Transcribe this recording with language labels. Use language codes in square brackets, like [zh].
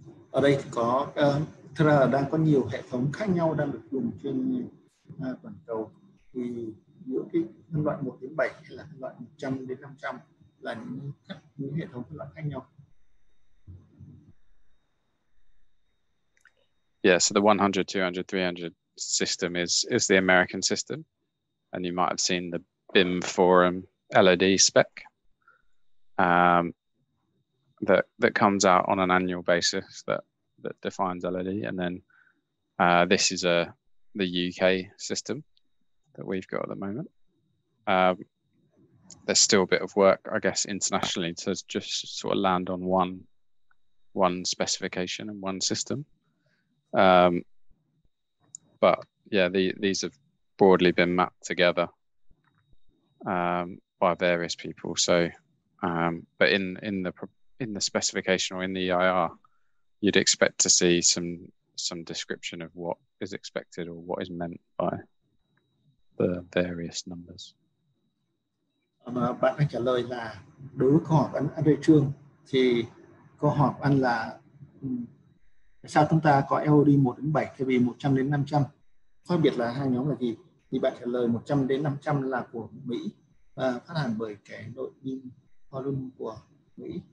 [vi] Ở đây thì có thật ra là đang có nhiều hệ thống khác nhau đang được dùng trên toàn cầu, thì giữa cái phân loại 1 đến 7 hay là phân loại 100 đến 500 là những hệ thống phân loại khác nhau. [en] Yeah, so the 100, 200, 300 system is the American system, and you might have seen the BIM forum LED spec that comes out on an annual basis that defines LED, and then this is the UK system that we've got at the moment. There's still a bit of work, I guess, internationally to just sort of land on one specification and one system. But yeah, these have broadly been mapped together by various people. So, but in the specification or in the EIR, you'd expect to see some description of what is expected or what is meant by the various numbers. [vi] Bạn đang trả lời là đối với câu hỏi của anh Lê Trương, thì câu hỏi của anh là sao chúng ta có LOD 1 đến 7 thay vì 100 đến 500? Khác biệt là hai nhóm là gì? Thì bạn trả lời 100 đến 500 là của Mỹ và phát hành bởi cái đội BIM forum của Mỹ.